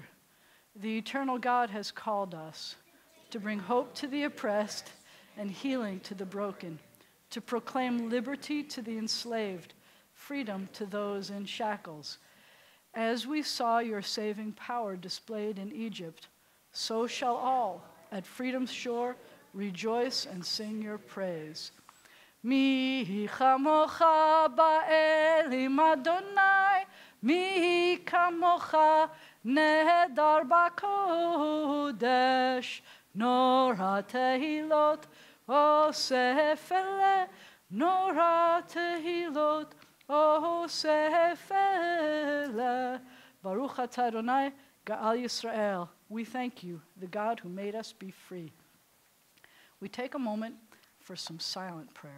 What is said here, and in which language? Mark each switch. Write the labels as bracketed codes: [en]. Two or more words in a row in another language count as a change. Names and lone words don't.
[en] The eternal God has called us to bring hope to the oppressed and healing to the broken, to proclaim liberty to the enslaved, freedom to those in shackles. As we saw your saving power displayed in Egypt, so shall all at freedom's shore rejoice and sing your praise. [he] מי כמכה באלים אדני, מי כמכה נאדר בקדש, נורא תהלת עשה פלא, נורא תהלת עשה פלא. ברוך אתה אדני גאל ישראל. [en] We thank you, the God who made us be free. We take a moment for some silent prayer.